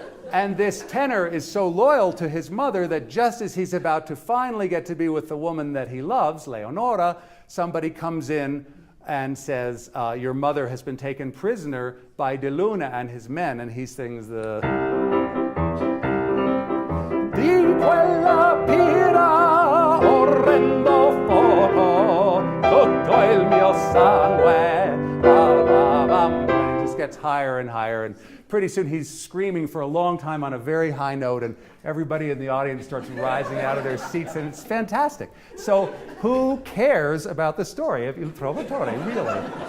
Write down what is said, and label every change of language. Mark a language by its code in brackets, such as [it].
[en] And this tenor is so loyal to his mother that just as he's about to finally get to be with the woman that he loves, Leonora, somebody comes in and says, your mother has been taken prisoner by De Luna and his men, and he sings the... [it] Di quella pira orrendo fuoco, tutto il mio sangue. [en] It just gets higher and higher, and pretty soon he's screaming for a long time on a very high note, and everybody in the audience starts rising out of their seats, and it's fantastic. So who cares about the story of Il Trovatore, really?